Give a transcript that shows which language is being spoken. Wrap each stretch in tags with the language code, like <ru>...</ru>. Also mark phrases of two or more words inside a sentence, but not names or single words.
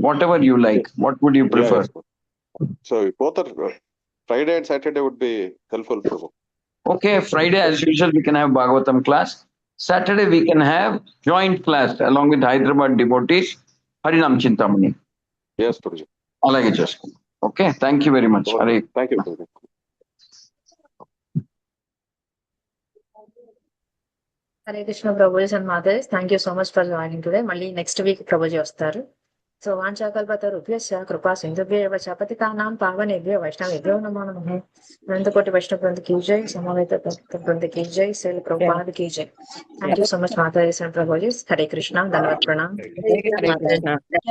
<en>Whatever you like. What would you prefer? Yeah. So both are Friday and Saturday would be helpful, Prabhu. Okay, Friday as usual we can have Bhagavatam class. Saturday we can have joint class along with Hyderabad devotees, Harinam Chintamani. Yes, Prabhuji.</en> <te>అలాగే చేస్తున్నా.</te> <en>Okay, thank you very much. Hare. Thank you, Prabhuji. హరే కృష్ణ ప్రభుజీ అండ్ మాతాజీ, thank you so much for joining today.</en> <te>మళ్ళీ</te> <en>next week</en> <te>ప్రభుజీ వస్తారు. సో</te> <sa>వాంఛాకల్పతరుభ్యశ్చ కృపా సింధుభ్యో పతితానాం పావనేభ్యో వైష్ణవేభ్యో నమో నమః. అనంతకోటి వైష్ణవ బృంద కీ జై, సమవేత భక్త బృంద కీ జై, శైల ప్రభుపాద కీ జై.</sa> <en>thank you so much Mataji and Prabhuji.</en> <sa>హరే కృష్ణ,</sa> <hi>धन्यवाद, प्रणाम.</hi>